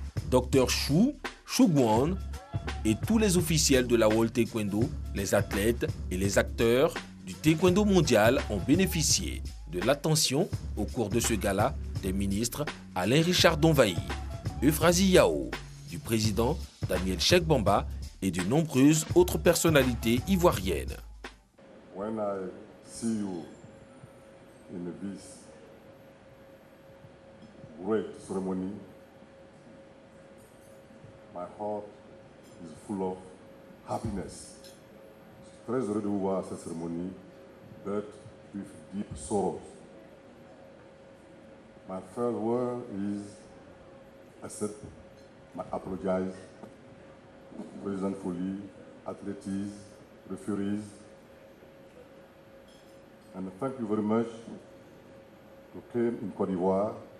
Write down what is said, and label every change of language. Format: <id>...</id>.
<fr>Dr Chou Guan et tous les officiels de la World Taekwondo, les athlètes et les acteurs du taekwondo mondial ont bénéficié de l'attention au cours de ce gala des ministres Alain Richard Donvaï, Euphrasie Yao, du président Daniel Cheikh Bamba et de nombreuses autres personnalités ivoiriennes.</fr> <en>When I see you in this great ceremony, my heart is full of happiness.</en> <fr>Je suis très heureux de vous voir à cette cérémonie,</fr> <en>but with deep sorrow. My first word is I apologize, President Foley, athletes, referees, and thank you very much to come in Côte d'Ivoire.</en>